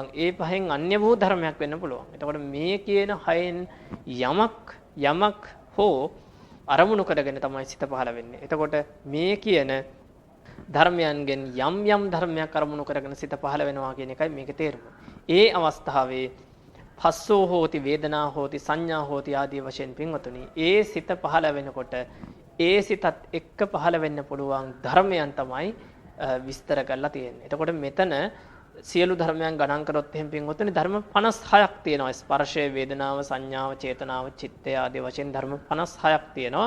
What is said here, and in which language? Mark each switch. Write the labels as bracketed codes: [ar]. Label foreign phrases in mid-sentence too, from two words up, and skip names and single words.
[si] ඒ පහෙන් අන්‍ය වූ ධර්මයක් වෙන්න පුළුවන්. එතකොට මේ කියන හයෙන් යමක් හෝ අරමුණු කරගෙන තමයි සිත පහළ වෙන්නේ. එතකොට මේ කියන ධර්මයන්ගෙන් යම් ධර්මයක් අරමුණු කරගෙන සිත පහළ වෙනවා කියන එකයි මේකේ තේරුම. ඒ අවස්ථාවේ [pi] පස්සෝ හෝති වේදනා හෝති සංඥා හෝති [si] ආදී වශයෙන් පින්වතුනි ඒ සිත පහළ වෙනකොට ඒ සිතත් එක්ක පහළ වෙන්න පුළුවන් ධර්මයන් තමයි විස්තර කරලා තියෙන්නේ. එතකොට මෙතන සියලු ධර්මයන් ගණන් කරොත් එහෙම පින්වතුනි ධර්ම 56ක් තියෙනවා. ස්පර්ශය, වේදනාව, සංඥාව, චේතනාව, චිත්තය ආදී වශයෙන් ධර්ම 56ක් තියෙනවා.